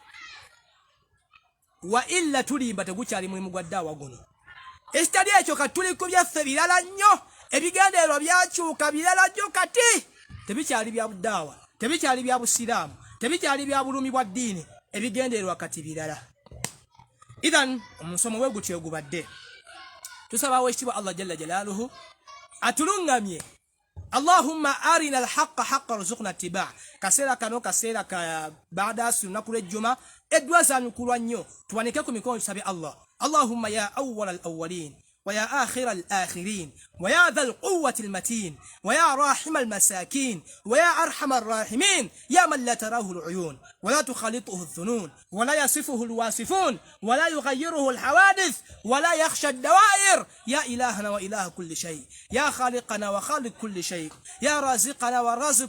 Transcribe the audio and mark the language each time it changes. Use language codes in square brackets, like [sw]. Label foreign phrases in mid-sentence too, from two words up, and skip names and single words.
[ar] وإلا [lg] tulimba tegukyali mulimu gwa ddaawa guno ekitali ekyo kati tuli ku byaffe birala nnyo ebigendeerwa byakyuka birala nnyo kati tebikyali bya buddaawa tebikyali bya busiraamu tebikyali bya bulumi bwa ddiini ebigendeerwa kati birala idhan omusomo bwe gutyo gubadde tusaba weekitiibwa [ar] الله جل جلاله [lg] atulungamye [ar] اللهم أرنا الحق حقا وارزقنا اتباع [lg] kaseera kano kaseera ka baada lunaku lw'ejjuma eddwa zaanyukulwa nnyo tuwanike ku mikono tusabe Allah [ar] اللهم يا أول الأولين ويا آخر الآخرين ويا ذا القوة المتين ويا راحم المساكين ويا أرحم الراحمين يا من لا تراه العيون ولا تخالطه الظنون ولا يصفه الواصفون ولا يغيره الحوادث ولا يخشى الدوائر يا إلهنا وإله كل شيء يا خالقنا وخالق كل شيء يا رازقنا ورازق